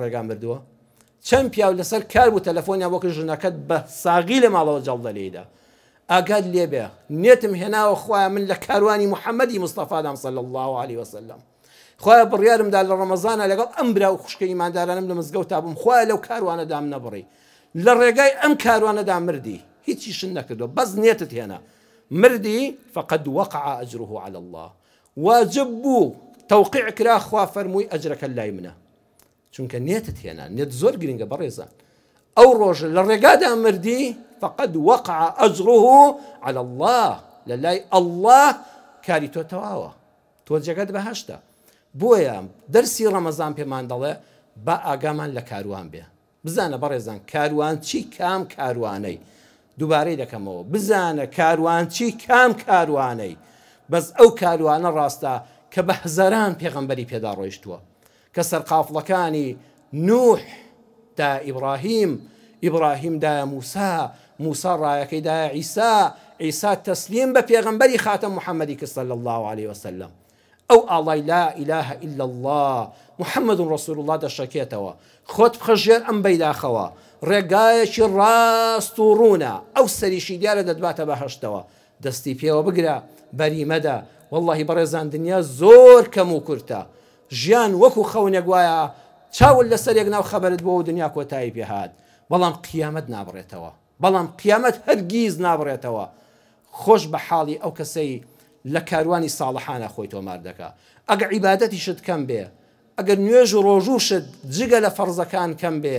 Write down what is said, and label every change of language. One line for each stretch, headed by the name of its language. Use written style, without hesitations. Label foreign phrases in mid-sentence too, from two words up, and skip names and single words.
Central Kurdish: ڕێگا مردووە چەند پیاو لەسەر کار بوو تەلەفۆنیان بۆ کرد ژنەکەت بە ساغی لە ماڵەوە جەڵدە لێیدا ئاگاد لێبێ نێتم هێناوە خوایە من لە کاروانی محەممەدی مستەفادام
Arabic: صلی الله عليه
Central Kurdish: وسلم خوایە بڕیارمدا لە ڕەمەزانە لەگەڵ ئەم برا و خوشکە ئیماندارانم لە مزگەوتا بووم خوایە لەو کاروانەدام نەبڕی لە ڕێگای ئەم کاروانەدا مردی هیچی شن نەکردو بەس نێتت هێنا مردی
Arabic: فقد وقع أجره على الله
Central Kurdish: واجب بوو تەوقیع کرا خوا فەرمووی ئەجرەکە لای منە چونکە نێتت هێنا نێت زۆر گرنگە بەڕێزان ئەو ڕۆژە لە ڕێگادا مردی
Arabic: فقد وقع أجره على الله
Central Kurdish: للاي الله كاري تو تواوا تو جگد بهشتا بويا درسي رمضان بمان دڵێ با ئاگامان لە کاروان بێ بزانە بەڕێزان کاروان چی کام کاروانەی دووبارەی دەکەمەوە بزانە کاروان چی کام کاروانەی بەس ئەو کاروانە ڕاستە کە بە هەزاران پێغەمبەری پێدا ڕۆیشتووە کە سەرقافڵەکانی نوح دا ئیبراهیم دا موسا ڕایەکەی دا عیسا تەسلیم بە پێغەمبەری خاتەم محەممەدی کە
Arabic: صلی الله عليه وسلم
Central Kurdish: ئەو ئاڵای
Arabic: لا إله إلا الله محەممەد رسول الله
Central Kurdish: دەشەکێتەوە خۆت بخەژێر ئەم بەیداخەوە ڕێگایەکی ڕاست و ڕوونە ئەو سەریشی دیارە دەدباتە بەهەشتەوە دەستی پێوە بگرە بەریمەدە واللهی بەڕێزان دنیا زۆر کەم و کورتە ژیان وەکو خەونێک وایە چاول لەسەرێک ناو خەبەرت بۆ و دنیا کۆتایی پێهات بەڵام قیامەت نابڕێتەوە بەڵام قیامەت هەرگیز نابڕێتەوە خۆش بە حاڵی ئەو کەسەی لە کاروانی ساڵحانە خۆی تۆمار دەکا ئەگەر عیبادەتی شت کەم بێ ئەگەر نوێژ و ڕۆژوو شت جگە لە فەرزەکان کەم بێ